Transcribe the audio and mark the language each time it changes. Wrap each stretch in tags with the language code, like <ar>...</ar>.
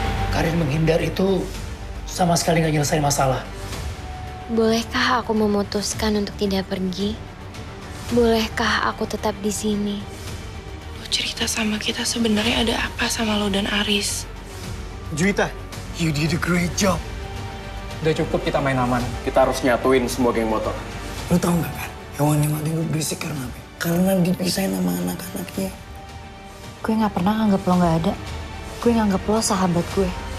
<id>Karir menghindar itu sama sekali nggak nyelesain masalah. Bolehkah aku memutuskan untuk tidak pergi? Bolehkah aku tetap di sini? Lo cerita sama kita sebenarnya ada apa sama lo dan Aris?</id> <en>Juwita, you did a great job.</en> <id>Udah cukup kita main aman. Kita harus nyatuin semua geng motor. Lo tau nggak kan? Hewan yang mati itu berisik karena apa? Karena dipisahin sama anak-anaknya. Gue nggak pernah nganggep lo nggak ada. Gue nganggep lo sahabat gue.</id>